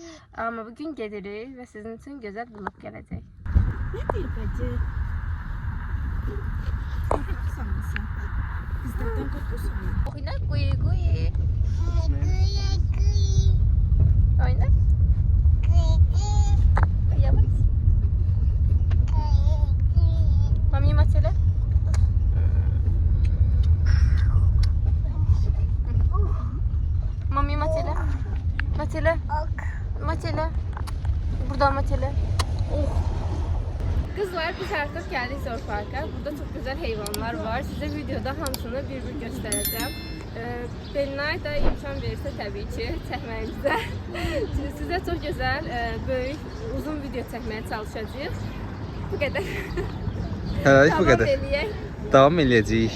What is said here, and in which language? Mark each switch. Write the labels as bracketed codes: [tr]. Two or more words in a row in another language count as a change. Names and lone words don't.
[az] Amma bugün gedirik və sizin üçün gözəl vlog gələcək. Ne deyir bacı? Sanmasın. [tr] Bizlerden korkuyorsun. [az] Oyna quyu. Oyna. Yavaş. Mami Matele. Mami Matele. Matele. Matele. Burada Matele. [tr] Kızlar biz artık geldik Zor Park'a. Burada çok güzel hayvanlar var. Size videoda hamısını bir göstereceğim. [az] Belinay da imkan verirse tabii ki çəkməyimizdə. Sizə çox gözəl, böyük, uzun video çəkməyə çalışacağıq. Bu qədər. Hələlik bu qədər. Davam eləyək. Davam eləyəcəyik.